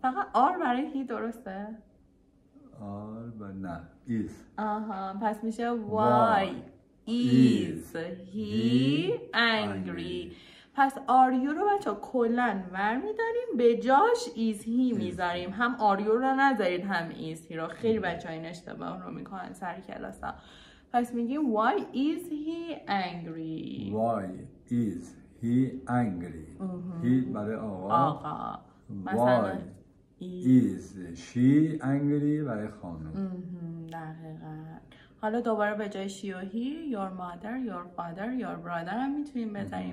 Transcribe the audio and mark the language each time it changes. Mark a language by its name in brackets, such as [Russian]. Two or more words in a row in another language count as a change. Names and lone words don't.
[Persian] آر برای هی درسته؟ آر و نه is. آها پس میشه [English] why is he angry. [Persian] پس [English] are you [Persian] رو بچه کلن ور میداریم به جاش [English] is he [Persian] میذاریم. هم [English] are you [Persian] رو نذارید هم [English] is he [Persian] رو. خیلی بچه ها این اشتباه رو میکنن سر کلاس ها. پس میگیم [English] why is he angry. Why is he angry. he برای [Persian] آقا. [English] Why is she angry [Persian] برای خانم. دقیقا. حالا دوباره به جای she و he [English] your mother, your father, your brother [Persian] هم میتونیم بذاریم.